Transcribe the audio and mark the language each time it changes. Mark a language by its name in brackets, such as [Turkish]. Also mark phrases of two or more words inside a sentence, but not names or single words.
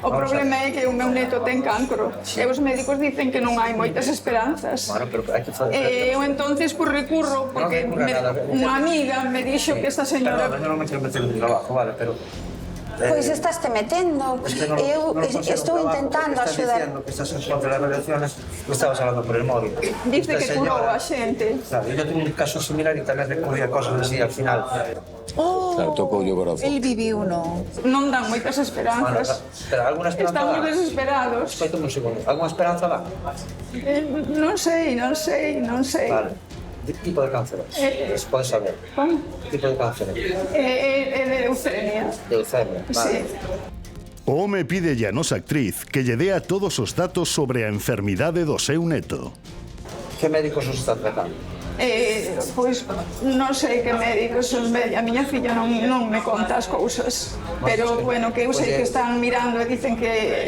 [Galician] O problema é que o meu neto ten cancro e os médicos dicen que non hai moitas esperanzas. Bueno, pero hai que fazer... Eu entonces pues recurro porque unha amiga me dixo que esta señora... Perdón, non me quero meter [Spanish] en mi trabajo, [Galician] vale, pero... Pois estás te metendo. Eu estou intentando axudar. [Spanish] Estás diciendo que estás en contra de las radiaciones, me estabas hablando por el móvil. [Galician] Dice que curou a xente. [Spanish] Claro, yo tengo un caso similar y también recurría a cosas así al final. [Galician] Claro, tocou o corazón. El viviu, no. Non dan moitas esperanzas. [Spanish] Pero alguna esperanza [Galician] Están moi dá? desesperados. Escoita un segundo. Alguna esperanza dá? Non sei. Vale. [Spanish] ¿Qué tipo de cáncer es? ¿Puedes saber? Como? ¿Qué tipo de cáncer es? [Galician] É de leucemia. [Spanish] Leucemia, vale. Sí. [Galician] O home pide a nosa actriz que lle dea todos os datos sobre a enfermidade do seu neto. [Spanish] ¿Qué médicos os están tratando? [Galician] Pois non sei que médicos son a miña filla non me conta as cousas, pero bueno, que eu sei que están mirando e dicen que